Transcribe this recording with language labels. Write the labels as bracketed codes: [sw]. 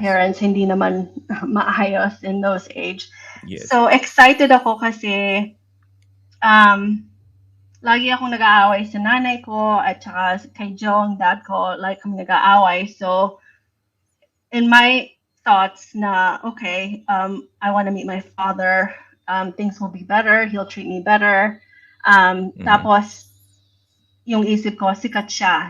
[tl] parents hindi naman maayos [en] in those age. Yes. [tl] So, excited ako kasi lagi akong nag-aaway sa nanay ko at saka kay Joe, ang dad ko, like kami nag-aaway. [en] So, in my thoughts na, okay, I want to meet my father. Things will be better. He'll treat me better. [tl] Tapos, yung isip ko, sikat siya.